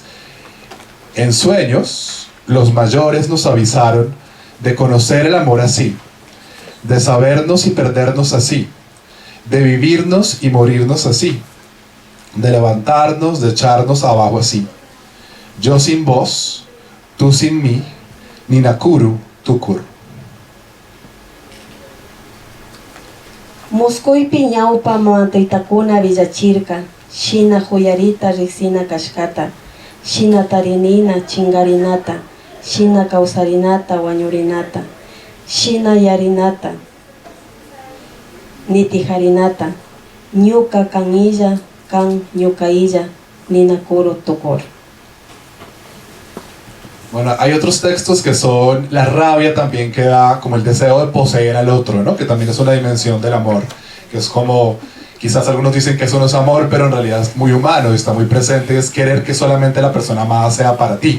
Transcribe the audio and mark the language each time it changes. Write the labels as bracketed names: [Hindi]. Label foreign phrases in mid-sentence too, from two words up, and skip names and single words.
[Spanish] En sueños los mayores nos avisaron de conocer el amor así, de sabernos y perdernos así, de vivirnos y morirnos así, de levantarnos, de echarnos abajo así. Yo sin vos, tú sin mí, [Quechua] ni nakuru tukuru. Muskuypi ñawpa mamantaytakuna villachirka, shina huyarita riksina kashkata, shina tarinina chingarinata, shina kawsarinata wañurinata, shina yarinata, nitijarinata, ñuka kan illa, kan ñuka illa, ni nakuru tukuru. [Spanish] Bueno, hay otros textos que son la rabia también, que da como el deseo de poseer al otro, ¿no? Que también es una dimensión del amor, que es como, quizás algunos dicen que eso no es amor, pero en realidad es muy humano y está muy presente, es querer que solamente la persona amada sea para ti.